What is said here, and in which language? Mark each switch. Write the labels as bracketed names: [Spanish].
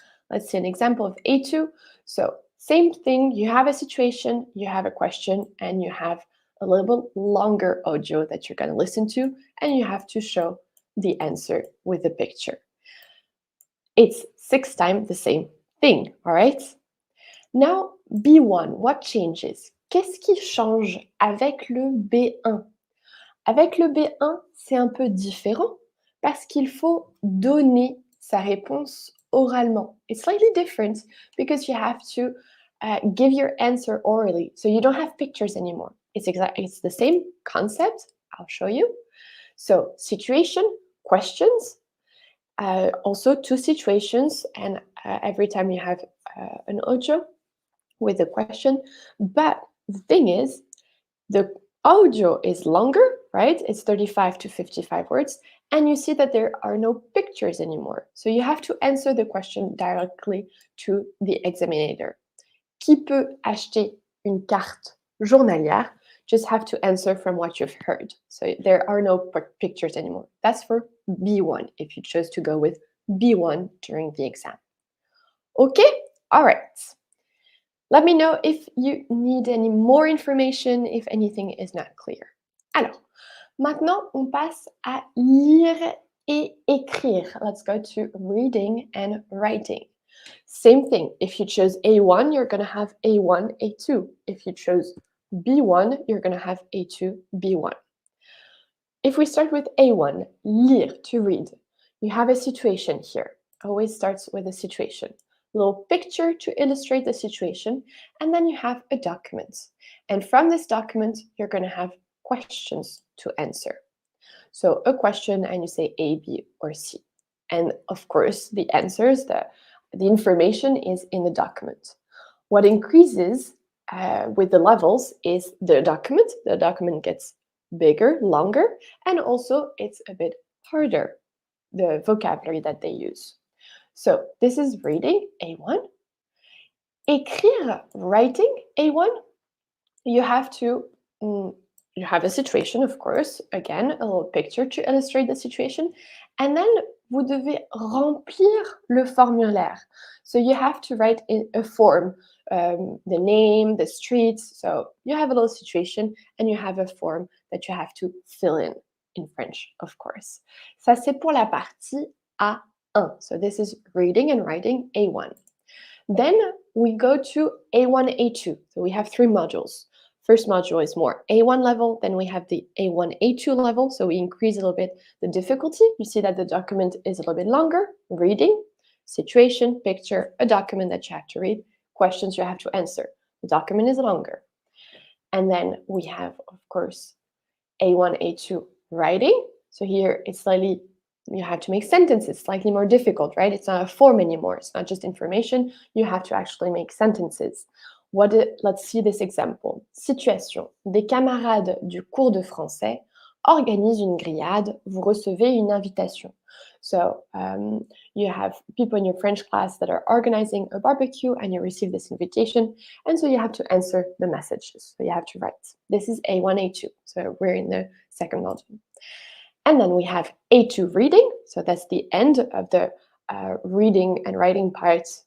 [English] Let's see an example of A2. So same thing, you have a situation, you have a question, and you have a little bit longer audio that you're going to listen to, and you have to show the answer with a picture. It's 6 times the same thing, all right? Now, B1, what changes? [French] Qu'est-ce qui change avec le B1? Avec le B1, c'est un peu différent parce qu'il faut donner sa réponse oralement. [English] It's slightly different because you have to give your answer orally. So you don't have pictures anymore. It's the same concept. I'll show you. So situation, questions, also 2 situations, and every time you have an audio with a question. But the thing is, the audio is longer, right? It's 35 to 55 words. And you see that there are no pictures anymore. So you have to answer the question directly to the examiner. [French] Qui peut acheter une carte journalière? [English] Just have to answer from what you've heard. So there are no pictures anymore. That's for B1, if you chose to go with B1 during the exam. Okay? All right. Let me know if you need any more information, if anything is not clear. [French] Alors, maintenant, on passe à lire et écrire. [English] Let's go to reading and writing. Same thing. If you chose A1, you're going to have A1, A2. If you chose B1, you're going to have A2, B1. If we start with A1, lire, to read, you have a situation here. Always starts with a situation. Little picture to illustrate the situation, and then you have a document. And from this document, you're going to have questions to answer. So a question, and you say A, B, or C. And of course, the answers, the information is in the document. What increases with the levels is the document. The document gets bigger, longer, and also it's a bit harder, the vocabulary that they use. So this is reading, A1. Écrire, writing, A1. You have a situation, of course, again, a little picture to illustrate the situation. And then, [French] vous devez remplir le formulaire. [English] So you have to write in a form, the name, the streets. So you have a little situation and you have a form that you have to fill in French, of course. [French] Ça, c'est pour la partie A1. [English] So this is reading and writing, A1. Then we go to A1, A2. So we have 3 modules. First module is more A1 level, then we have the A1, A2 level, so we increase a little bit the difficulty. You see that the document is a little bit longer, reading, situation, picture, a document that you have to read, questions you have to answer. The document is longer. And then we have, of course, A1, A2 writing. So here it's slightly, you have to make sentences, slightly more difficult, right? It's not a form anymore. It's not just information. You have to actually make sentences. Let's see this example. Situation. [French] Des camarades du cours de français organisent une grillade. Vous recevez une invitation. [English] So you have people in your French class that are organizing a barbecue and you receive this invitation. And so you have to answer the messages. So you have to write. This is A1, A2. So we're in the second module. And then we have A2 reading. So that's the end of the reading and writing part.